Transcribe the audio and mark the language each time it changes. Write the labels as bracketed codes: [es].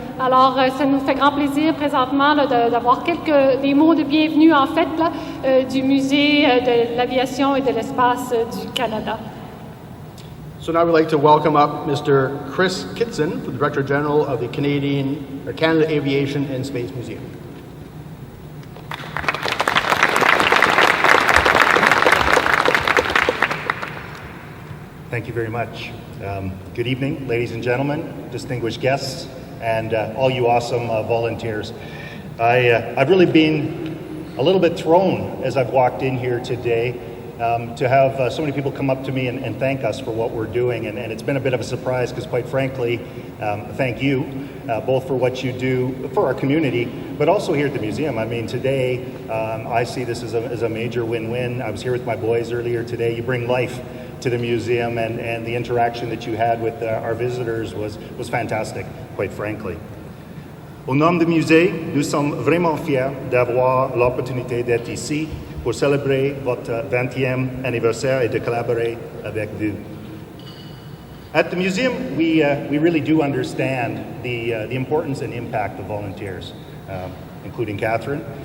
[fr] Alors, ça nous fait grand plaisir présentement là, d'avoir des mots de bienvenue, en fait, là, du Musée de l'Aviation et de l'Espace du Canada. [en] So now we'd like to welcome up Mr. Chris Kitzan, the Director General of the Canada Aviation and Space Museum. Thank you very much. Good evening, ladies and gentlemen, distinguished guests, and all you awesome volunteers. I've really been a little bit thrown as I've walked in here today to have so many people come up to me and thank us for what we're doing, and it's been a bit of a surprise because, quite frankly, thank you both for what you do for our community, but also here at the museum. I mean, today I see this as a major win-win. I was here with my boys earlier today. You bring life to the museum, and the interaction that you had with our visitors was fantastic, quite frankly. [fr] Au nom du musée, nous sommes vraiment fiers d'avoir l'opportunité d'être ici pour célébrer votre 20e anniversaire et de collaborer avec vous. [en] At the museum, we really do understand the importance and impact of volunteers, including Catherine.